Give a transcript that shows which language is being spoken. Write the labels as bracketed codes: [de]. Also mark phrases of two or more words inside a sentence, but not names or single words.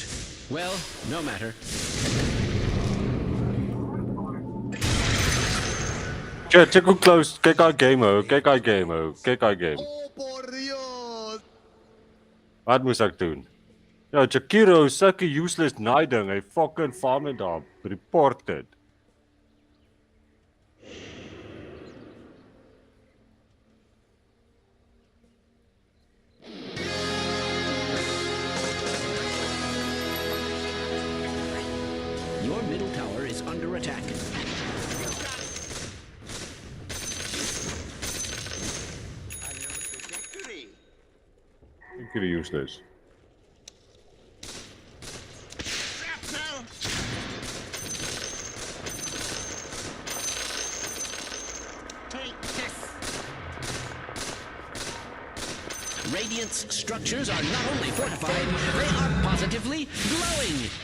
[en] Well, no matter. [af] Check hoe close. Kyk daai game hou. Kyk daai game hou. Kyk daai game. Wat moet ek doen? Ja, Chakiro is sulke useless ding. Hy [en] fucking farm it [af] daar. Reported. [en] Your middle tower is under attack. [af] Ek kry useless. [en] Radiant's structures are not only fortified, they are positively glowing.